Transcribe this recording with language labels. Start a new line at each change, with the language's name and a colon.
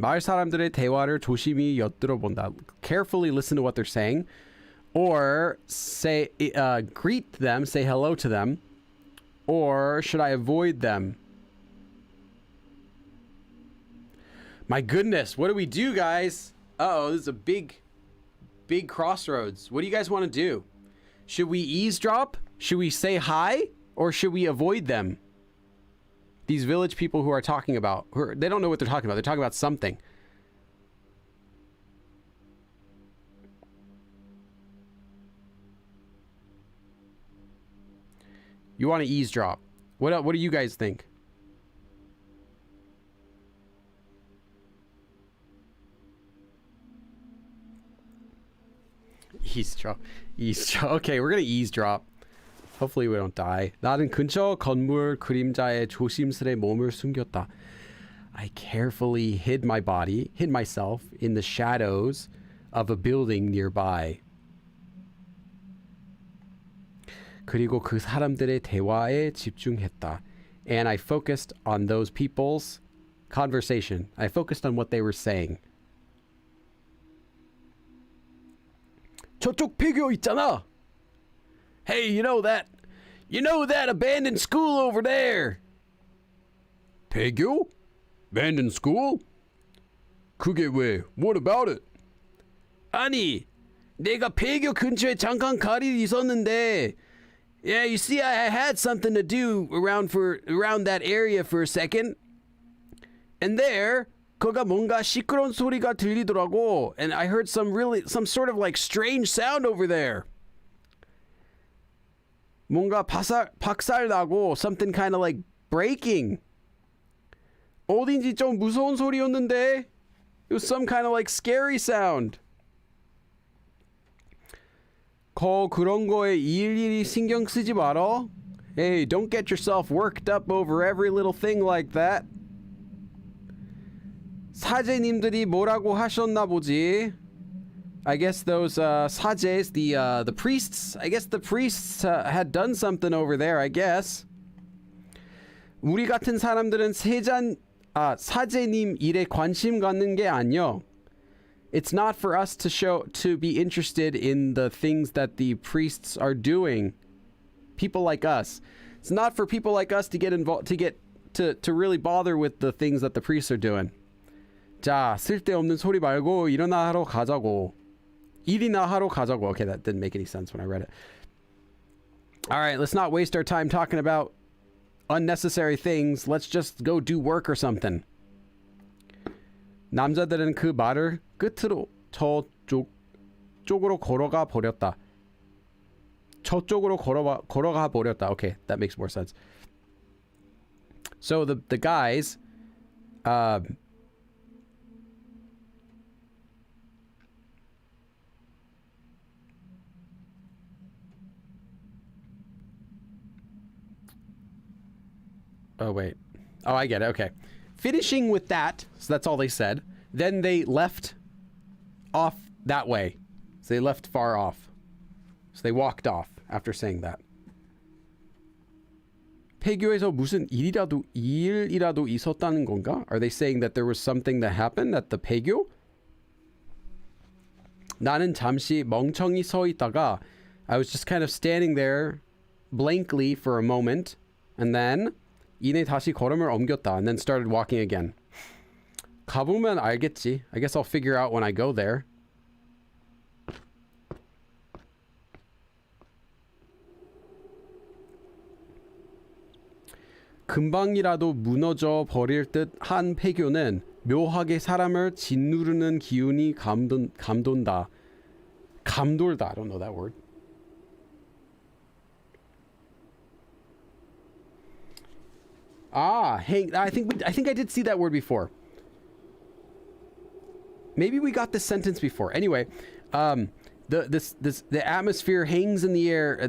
Korean: 마을 사람들의 대화를 조심히 엿들어본다.
English: Carefully listen to what they're saying. Or say, greet them, say hello to them. Or should I avoid them? My goodness, what do we do, guys? Uh-oh, this is a big crossroads. What do you guys want to do? Should we eavesdrop? Should we say hi? Or should we avoid them? These village people who are talking about, they don't know what they're talking about. They're talking about something. You want to eavesdrop. What do you guys think? Eavesdrop. Okay, we're gonna eavesdrop. Hopefully we don't die.
Korean: 나는 근처 건물 그림자에 조심스레 몸을 숨겼다.
English: I carefully hid myself in the shadows of a building nearby.
Korean: 그리고 그 사람들의 대화에 집중했다.
English: And I focused on those people's conversation. I focused on what they were saying.
Korean: 저쪽 폐교 있잖아.
English: Hey, you know that abandoned school over there.
Korean: 폐교?
English: Abandoned school?
Korean: 그게 왜?
English: What about it?
Korean: 아니, 내가 폐교 근처에 잠깐 가리 있었는데,
English: yeah, you see, I had something to do around that area for a second, and there,
Korean: 거가 뭔가 시끄러운 소리가 들리더라고,
English: and I heard some sort of like strange sound over there.
Korean: 뭔가 박살 나고,
English: something kind of like breaking.
Korean: 어딘지 좀 무서운 소리였는데,
English: it was some kind of like scary sound.
Korean: 그런 거에 일일이 신경 쓰지 마라.
English: Hey, don't get yourself worked up over every little thing like that.
Korean: 사제님들이 뭐라고 하셨나 보지.
English: I guess those 사제s, the priests. I guess the priests had done something over there. I guess.
Korean: 우리 같은 사람들은 사제님 일에 관심 갖는 게 아니요.
English: It's not for us to be interested in the things that the priests are doing. People like us. It's not for people like us to get involved, to really bother with the things that the priests are doing.
Korean: 자, 쓸데없는 소리 말고 일이나 하러 가자고.
English: Okay, that didn't make any sense when I read it. All right, let's not waste our time talking about unnecessary things. Let's just go do work or something.
Korean: 남자들은 그 말을 끝으로 저쪽으로 걸어가 버렸다. 저쪽으로 걸어가 버렸다.
English: Okay, that makes more sense. So the guys oh wait. Oh, I get it. Okay. Finishing with that, so that's all they said. Then they left off that way. So they left far off. So they walked off after saying that.
Korean: 폐교에서 무슨 일이라도 있었다는 건가?
English: Are they saying that there was something that happened at the 폐교?
Korean: 나는 잠시 멍청이 서 있다가
English: I was just kind of standing there blankly for a moment, and then
Korean: 이내 다시 걸음을 옮겼다,
English: and then started walking again.
Korean: 가보면 알겠지.
English: I guess I'll figure out when I go there.
Korean: 금방이라도 무너져 버릴 듯한 폐교는 묘하게 사람을 짓누르는 기운이 감돈다.
English: 감돌다. I don't know that word. I think I did see that word before. Maybe we got this sentence before. Anyway, the atmosphere hangs in the air.